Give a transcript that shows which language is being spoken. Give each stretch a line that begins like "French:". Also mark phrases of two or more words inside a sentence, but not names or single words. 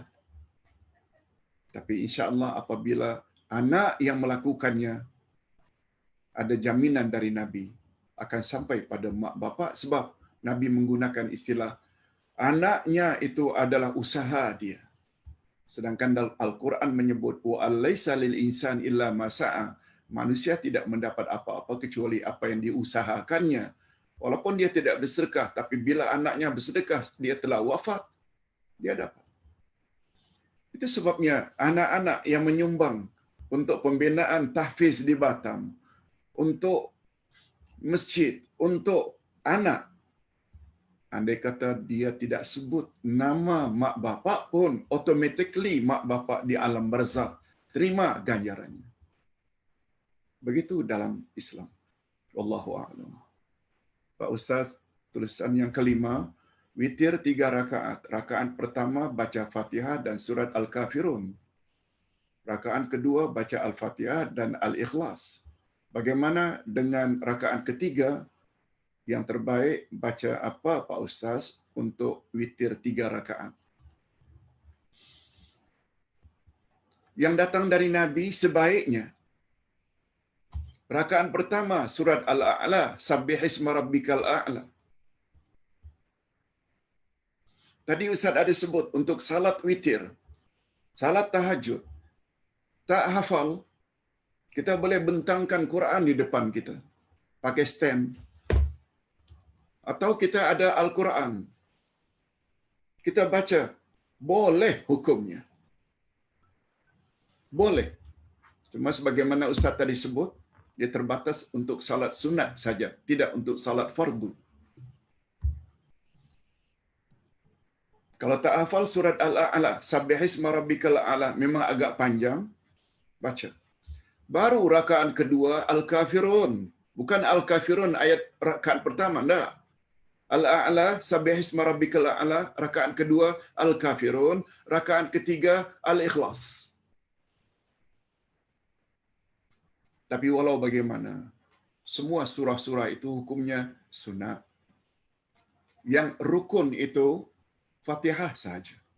Malay: Tapi insya-Allah apabila anak yang melakukannya, ada jaminan dari Nabi akan sampai pada mak bapak, sebab Nabi menggunakan istilah anaknya itu adalah usaha dia. Sedangkan dalam Al-Quran menyebut
Arabic: وأن ليس للإنسان إلا ما سعى.
Malay: Manusia tidak mendapat apa-apa kecuali apa yang diusahakannya. Walaupun dia tidak bersedekah, tapi bila anaknya bersedekah, dia telah wafat, dia dapat. Itu sebabnya anak-anak yang menyumbang untuk pembinaan tahfiz di Batam, untuk masjid, untuk anak, andai kata dia tidak sebut nama mak bapak pun, automatically mak bapak di alam barzakh terima ganjarannya. Begitu dalam Islam.
Arabic: Wallahu a'lam.
Malay: Pak Ustaz, tulisan yang kelima, witir 3 rakaat. Rakaat pertama baca Fatihah dan surat Al-Kafirun. Rakaat kedua baca Al-Fatihah dan Al-Ikhlas. Bagaimana dengan rakaat ketiga? Yang terbaik baca apa Pak Ustaz untuk witir 3 rakaat? Yang datang dari Nabi sebaiknya rakaat pertama surat Al-A'la,
Arabic: سبح اسم ربك الأعلى.
Malay: Tadi Ustaz ada sebut untuk salat witir, salat tahajud, tak hafal, kita boleh bentangkan Quran di depan kita, pakai stand. Atau kita ada Al-Quran, kita baca, boleh hukumnya. Boleh. Cuma sebagaimana Ustaz tadi sebut, dia terbatas untuk salat sunat saja, tidak untuk salat fardu. Kalau tak hafal surat Al-A'la,
Arabic: سبح اسم ربك الأعلى,
Malay: memang agak panjang, baca. Baru rakaat kedua Al-Kafirun. Bukan Al-Kafirun ayat rakaat pertama, enggak. Al-A'la,
Arabic: سبح اسم ربك الأعلى,
Malay: rakaat kedua Al-Kafirun, rakaat ketiga Al-Ikhlas. Tapi walau bagaimana, semua surah-surah itu hukumnya sunat. Yang rukun itu Fatihah saja.